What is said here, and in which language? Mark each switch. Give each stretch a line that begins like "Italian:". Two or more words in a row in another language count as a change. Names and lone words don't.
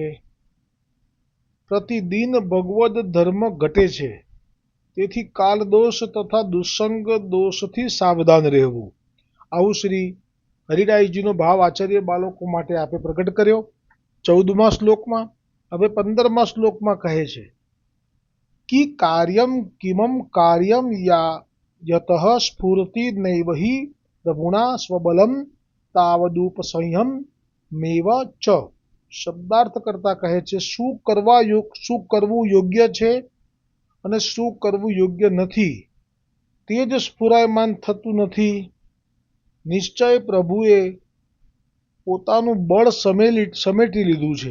Gujarati: પ્રતિદિન ભગવદ ધર્મ ઘટે છે, તેથી કાલ દોષ તથા દુસંગ દોષથી સાવધાન રહેવું। આવું શ્રી હરિરાયજીનો ભાવ આચાર્ય બાળકો માટે આપે પ્રગટ કર્યો 14મા શ્લોકમાં। હવે 15મા શ્લોકમાં કહે છે
Sanskrit: कि कार्यम किमं कार्यम यतः स्फुरति नैव हि प्रभुणा स्वबलम तावदुपसंयम मेव च।
Gujarati: શબ્દાર્થ કરતા કહે છે, શું કરવું યોગ્ય છે અને શું કરવું યોગ્ય નથી તે જ સ્ફુરાયમાન થતું નથી। નિશ્ચય પ્રભુએ પોતાનું બળ સમેટી લીધું છે।